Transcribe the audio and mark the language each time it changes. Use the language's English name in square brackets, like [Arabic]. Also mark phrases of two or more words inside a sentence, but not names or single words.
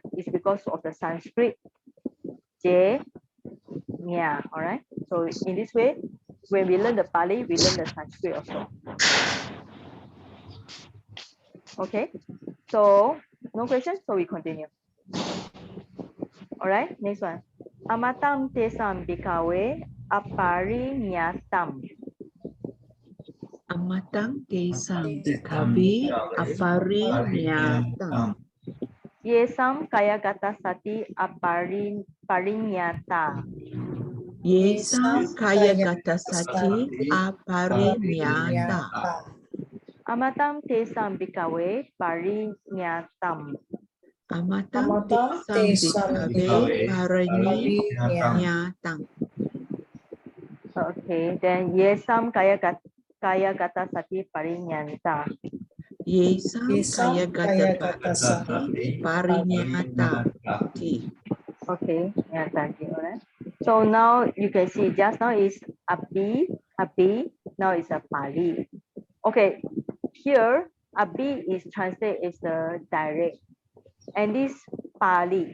[English] It's because of the Sanskrit J nya. All right. So in this way, when we learn the Pali, we learn the Sanskrit also. Okay. So no question. So we continue. All right. Next one. [Pali] Amatam tesam bikawe aparinyatam. Amatang tesam bikabe aparinyata. Yesam kaya gata sati parinyata. Yesam kaya gata sati aparinyata. Amatam tesam bikawe parinyatam. Amatang tesam bikabe parinyatang. [English] Okay, then [Pali] yesam kaya gata sati parinyanta. Yesam kaya gata sati parinyata. [English] Okay, yeah, thank you. Alright. So now you can see just now is api, now is a pali. Okay, here Abi is translated as the direct, and this Pali.